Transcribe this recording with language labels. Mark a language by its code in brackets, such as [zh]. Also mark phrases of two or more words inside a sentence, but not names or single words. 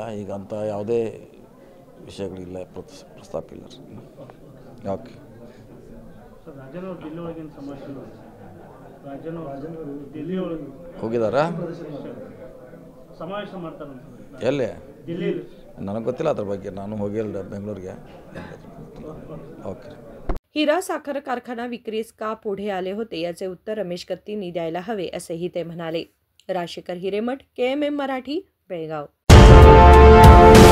[kn] ಈಗ ಅಂತ ಯಾವುದೇ ವಿಷಯಗಳಿಲ್ಲ, ಪ್ರಸ್ತಾಪ ಇಲ್ಲ. ಓಕೆ. ಸರ್ ರಾಜನ್ ಅವರು ದಿಲ್ಲಿ ಒಳಗಿನ ಸಮಸ್ಯೆ, ರಾಜನ್ ದಿಲ್ಲಿ ಒಳಗೆ ಹೋಗಿದ್ದಾರಾ? ಸಮಾವೇಶ ಮಾಡ್ತಾರಂತ ಎಲ್ಲಿ? ದಿಲ್ಲಿಯಲ್ಲಿ. ನನಗೆ ಗೊತ್ತಿಲ್ಲ ಅದ್ರ ಬಗ್ಗೆ, ನಾನು ಹೋಗಿಲ್ಲ ಬೆಂಗಳೂರಿಗೆ. [mr] ओके. हिरा साखर कारखाना विक्रीस का पुढे आले होते याचे उत्तर रमेश कत्तींनी द्यायला हवे असेही ते म्हणाले. राजशेखर हिरेमठ, KMM मराठी, बेळगाव.